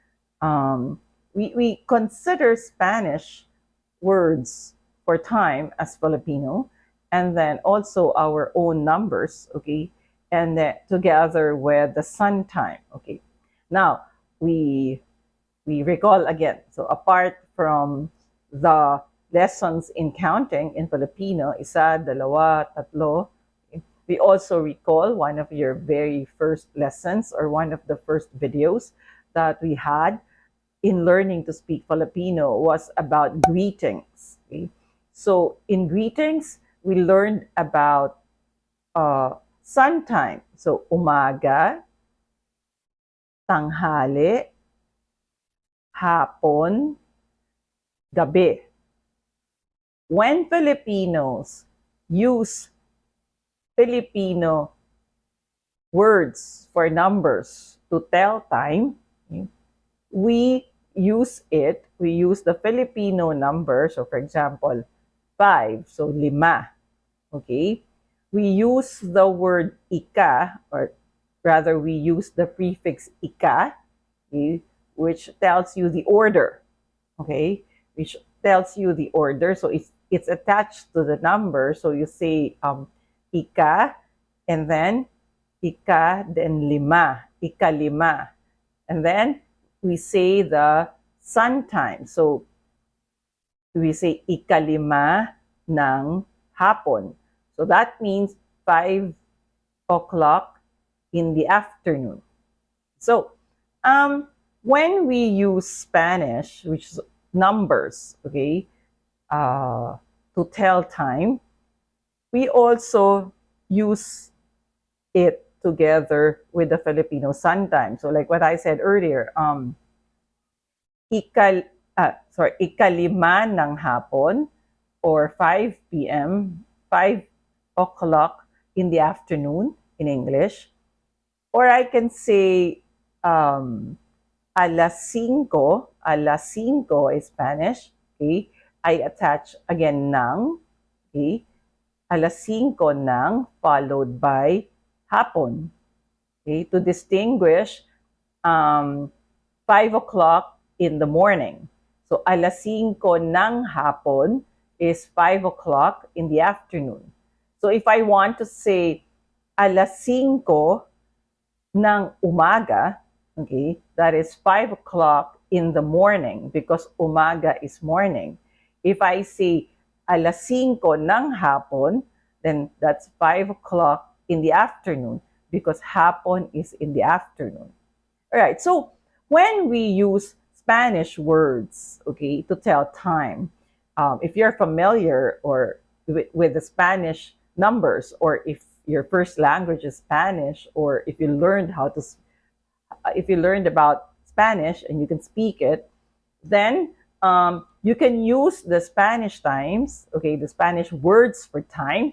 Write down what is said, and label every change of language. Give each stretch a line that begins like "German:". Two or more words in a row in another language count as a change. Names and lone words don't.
English: We consider Spanish words for time as Filipino, and then also our own numbers, okay, and together with the sun time, okay. Now we recall again. So apart from the lessons in counting in Filipino,
Filipino: isa, dalawa, tatlo,
English: we also recall one of your very first lessons or one of the first videos that we had in learning to speak Filipino was about greetings. Okay? So in greetings, we learned about sun time.
Filipino: So umaga, tanghali, hapon, gabi.
English: When Filipinos use Filipino words for numbers to tell time, okay, we use the Filipino number. So for example, 5, so lima, okay? We use the word ika, or rather we use the prefix ika, okay, which tells you the order, okay? Which tells you the order. So it's attached to the number. So you say ika, and then ika, then lima, ika-lima. And then we say the sun time. So we say
Filipino: ika-lima ng hapon.
English: So that means 5 o'clock in the afternoon. So when we use Spanish, which is numbers, okay, to tell time, we also use it together with the Filipino sun time. So like what I said earlier,
Filipino: ika-lima ng hapon
English: or 5 p.m., 5 o'clock in the afternoon in English. Or I can say alas-singko is Spanish, okay? I attach again ng, okay?
Filipino: Alas-singko ng
English: followed by hapon, okay? To distinguish 5 o'clock in the morning. So
Filipino: alas-singko ng hapon
English: is 5 o'clock in the afternoon. So if I want to say
Filipino: alas-singko ng umaga,
English: okay, that is 5 o'clock in the morning because umaga is morning. If I say
Filipino: alas-singko ng hapon,
English: then that's 5 o'clock in the afternoon because hapon is in the afternoon. All right, so when we use Spanish words, okay, to tell time, if you're familiar or with the Spanish numbers, or if your first language is Spanish, or if you learned if you learned about Spanish and you can speak it, then you can use the Spanish times, okay, the Spanish words for time.